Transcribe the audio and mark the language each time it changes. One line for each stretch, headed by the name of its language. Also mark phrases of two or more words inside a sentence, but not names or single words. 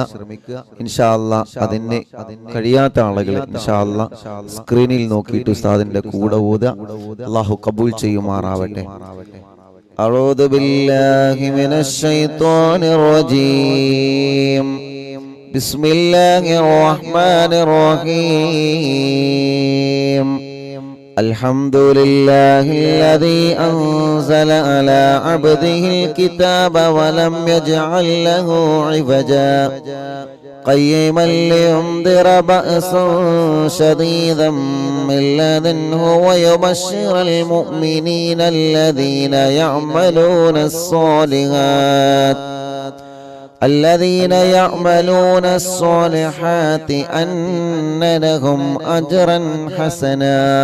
Arabic: إن شاء الله
Malayalam: അതിന് കഴിയാത്ത ആളുകൾ
Arabic: إن شاء الله
Malayalam: സ്ക്രീനിൽ നോക്കിയിട്ട് ഉസ്താദിന്റെ കൂടെ ഓതുക. അല്ലാഹു കബൂൽ ചെയ്യുമാറാവട്ടെ.
Arabic: أعوذ بالله من الشيطان الرجيم. بسم الله الرحمن الرحيم. الحمد لله الذي أنزل على عبده الكتاب ولم يجعل له عوجا قيما لينذر بأسا شديدا من لدنه ويبشر المؤمنين الذين يعملون الصالحات أن لهم أجرا حسنا